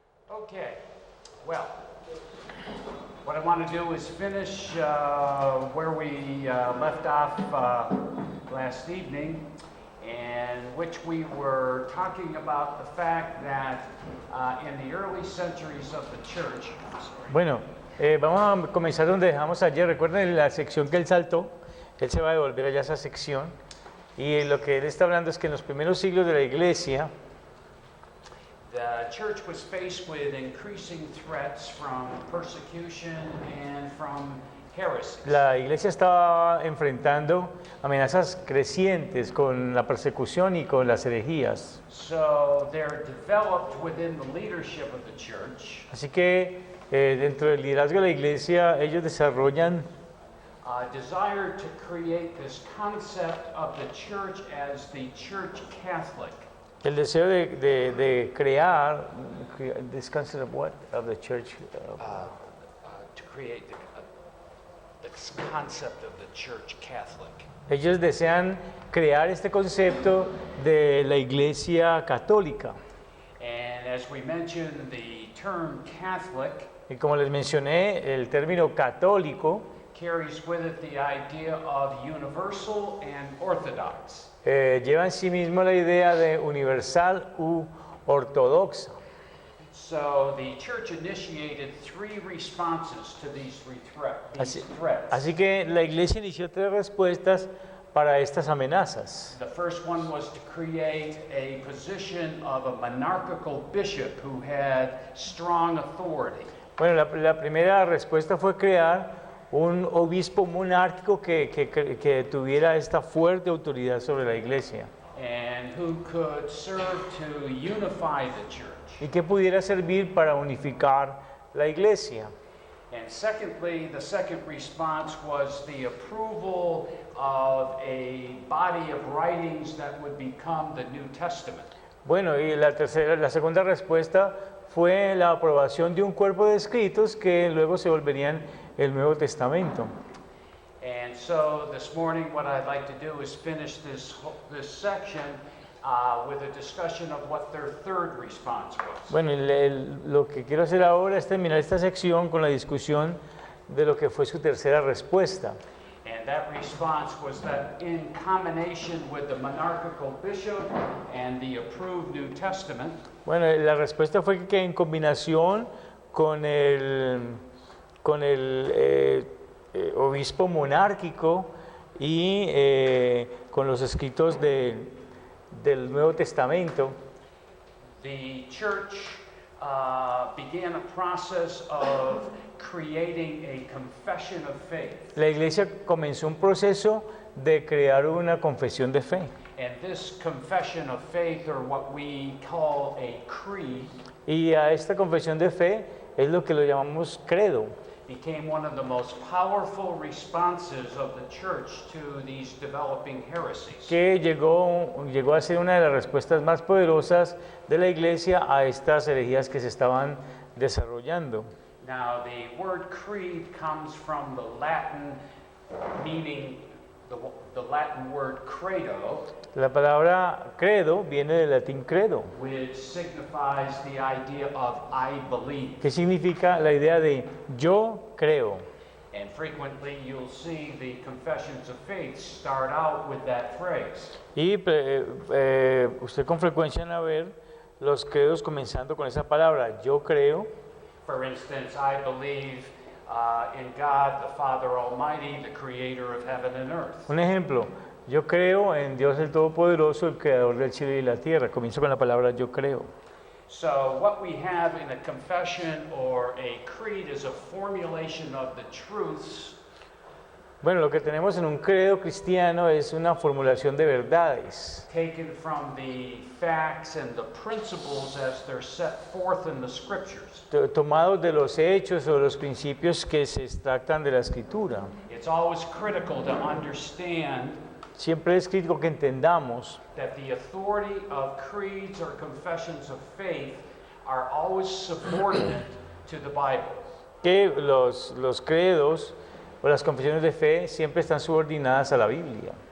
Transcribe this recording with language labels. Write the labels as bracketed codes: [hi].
[en] Okay, well, what I want to do is finish where we left off last evening, in which we were talking about the fact that in the early centuries of the church. [es] Bueno, vamos a comenzar donde dejamos ayer. Recuerden la sección que él saltó. Él se va a devolver allá a esa sección. Y lo que él está hablando es que en los primeros siglos de la iglesia, [en] the church was faced with increasing threats from persecution and from heresies. [es] la iglesia estaba enfrentando amenazas crecientes con la persecución y con las herejías. [en] So they're developed within the leadership of the church [es] Así que dentro del liderazgo de la iglesia, ellos desarrollan [en] a desire to create this concept of the church as the church Catholic. [es] el deseo de crear [en] this concept of what? Of the church. To create this concept of the church Catholic. [es] Ellos desean crear este concepto de la iglesia católica. [en] And as we mentioned, the term Catholic [es] Y como les mencioné, el término católico [en] carries with it the idea of universal and orthodox. [es] lleva en sí mismo la idea de universal u ortodoxa. [en] So the church initiated three responses to these threats. [es] Así que la iglesia inició tres respuestas para estas amenazas. [en] The first one was to create a position of a monarchical bishop who had strong authority. [es] Bueno, la primera respuesta fue crear un obispo monárquico que tuviera esta fuerte autoridad sobre la iglesia [en] And who could serve to unify the church. [es] y que pudiera servir para unificar la iglesia. [en] And secondly, the second response was the approval of a body of writings that would become the New Testament. [es] Bueno, y la segunda respuesta fue la aprobación de un cuerpo de escritos que luego se volverían el Nuevo Testamento. [en] And so this morning what I'd like to do is finish this section with a discussion of what their third response was. [es] Bueno, lo que quiero hacer ahora es terminar esta sección con la discusión de lo que fue su tercera respuesta. [en] And that response was that in combination with the monarchical bishop and the approved New Testament, [es] Bueno, la respuesta fue que en combinación con el obispo monárquico y con los escritos del Nuevo Testamento, [en] the church began a process of creating a confession of faith. [es] la iglesia comenzó un proceso de crear una confesión de fe. [en] And this confession of faith, or what we call a creed, [es] Y a esta confesión de fe es lo que lo llamamos credo. [en] became one of the most powerful responses of the church to these developing heresies. [es] Que llegó a ser una de las respuestas más poderosas de la iglesia a estas herejías que se estaban desarrollando. [en] Now, the word creed comes from the Latin meaning, the Latin word credo, [es] La palabra credo viene del latín credo, [en] which signifies the idea of I believe. [es] que significa la idea de yo creo. [en] And frequently you'll see the confessions of faith start out with that phrase. [es] Y usted con frecuencia va a ver los credos comenzando con esa palabra, yo creo. [en] For instance, I believe in God, the Father Almighty, the creator of heaven and earth. [es] Un ejemplo, yo creo en Dios el Todopoderoso, el creador del cielo y la tierra. Comienzo con la palabra yo creo. [en] So what we have in a confession or a creed is a formulation of the truths [es] Bueno, lo que tenemos en un credo cristiano es una formulación de verdades, [en] taken from the facts and the principles as they're set forth in the scriptures. [es] tomados de los hechos o los principios que se extractan de la escritura. [en] It's always critical to understand [es] Siempre es crítico que entendamos [en] that the authority of creeds or confessions of faith are always subordinate to the Bible. [es] que los credos o las confesiones de fe siempre están subordinadas a la Biblia.